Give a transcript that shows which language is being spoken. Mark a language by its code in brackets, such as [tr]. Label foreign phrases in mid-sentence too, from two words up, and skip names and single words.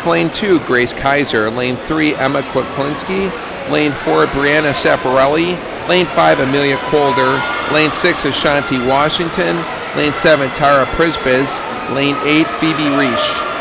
[en] Lane 2, Grace Kaiser. Lane 3, Emma Kwiklinski. Lane 4, Brianna Safarelli. Lane 5, Amelia Colder. Lane 6, Ashanti Washington. Lane 7, Tara Prisbiz. Lane 8, Phoebe Reish.